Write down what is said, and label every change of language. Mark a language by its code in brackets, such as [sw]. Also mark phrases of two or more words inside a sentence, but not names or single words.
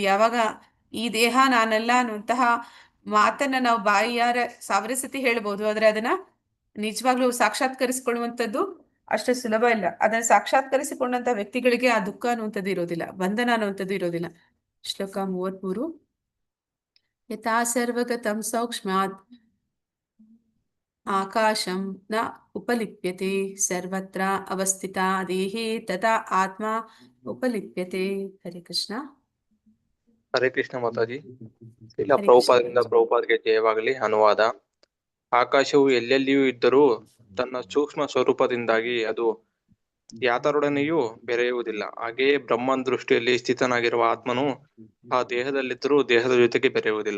[kn] ಯಾವಾಗ ಈ ದೇಹ ನಾನಲ್ಲ ಅನ್ನುವಂತಹ ಮಾತನ್ನ ನಾವು ಬಾಯಿಯಾರ 1000 ಸತಿ ಹೇಳ್ಬೋದು, ಆದ್ರೆ ಅದನ್ನ ನಿಜವಾಗ್ಲೂ ಸಾಕ್ಷಾತ್ಕರಿಸ್ಕೊಳ್ಳುವಂಥದ್ದು ಅಷ್ಟು ಸುಲಭ ಇಲ್ಲ. ಅದನ್ನು ಸಾಕ್ಷಾತ್ಕರಿಸಿಕೊಂಡಂತ ವ್ಯಕ್ತಿಗಳಿಗೆ ಆ ದುಃಖ ಅನ್ನುವಂಥದ್ದು ಇರೋದಿಲ್ಲ, ಬಂಧನ ಅನ್ನುವಂಥದ್ದು ಇರೋದಿಲ್ಲ. [sa] ಶ್ಲೋಕ 33. ಯಥಾ ಸರ್ವಗತಂ ಸೌಕ್ಷ್ಮ್ಯಾತ್ ಆಕಾಶಂ ನ ಉಪಲಿಪ್ಯತೆ ಸರ್ವತ್ರ ಅವಸ್ಥಿತ ದೇಹೇ ತಥಾ ಆತ್ಮ ಉಪಲಿಪ್ಯತೆ. ಹರೇ ಕೃಷ್ಣ. [kn] ಹರೇ ಕೃಷ್ಣ ಮಾತಾಜಿ. ಶ್ರೀಲ ಹರೇ ಕೃಷ್ಣ ಪ್ರಭುಪಾದರಿಂದ ಮಾತಾಜಿ. ಪ್ರಭುಪಾದರಿಗೆ ಜಯವಾಗಲಿ. ಅನುವಾದ: ಆಕಾಶವು ಎಲ್ಲೆಲ್ಲಿಯೂ ಇದ್ದರೂ ತನ್ನ ಸೂಕ್ಷ್ಮ ಸ್ವರೂಪದಿಂದಾಗಿ ಅದು ಯಾತರೊಡನೆಯೂ ಬೆರೆಯುವುದಿಲ್ಲ. ಹಾಗೆಯೇ ಬ್ರಹ್ಮನ್ ದೃಷ್ಟಿಯಲ್ಲಿ ಸ್ಥಿತನಾಗಿರುವ ಆತ್ಮನು ಆ ದೇಹದಲ್ಲಿದ್ದರೂ ದೇಹದ ಜೊತೆಗೆ ಬೆರೆಯುವುದಿಲ್ಲ.